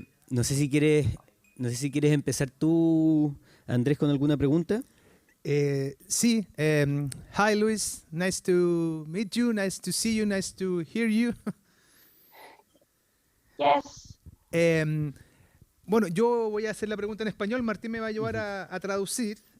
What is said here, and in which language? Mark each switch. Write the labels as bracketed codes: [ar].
[es] No sé si quieres empezar tú, Andrés, con alguna pregunta. [en] Sí, hi Luis, nice to meet you, nice to see you, nice to hear you. Yes. [es] Bueno, yo voy a hacer la pregunta en español, Martín me va a ayudar a traducir.